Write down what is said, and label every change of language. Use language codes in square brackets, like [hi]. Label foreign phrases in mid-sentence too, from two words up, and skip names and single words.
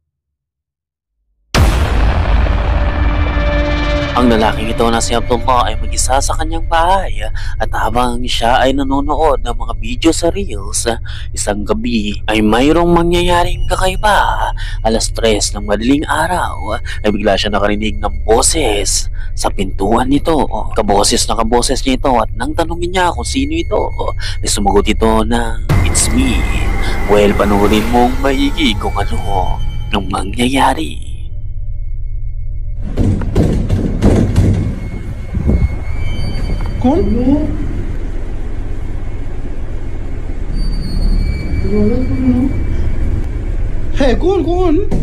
[tl] Ang lalaking ito na si Abdullah ay mag-isa sa kanyang bahay at habang siya ay nanonood ng mga video sa Reels, isang gabi ay mayroong mangyayaring kakaiba. Alas 3 ng madaling araw ay bigla siya nakarinig ng boses sa pintuan nito. Kaboses na kaboses niya ito at nang tanungin niya kung sino ito, ay sumagot ito na, [en] "It's me." [tl] Well, panurin mong maigi kung ano ang mangyayari. [hi] कौन है कौन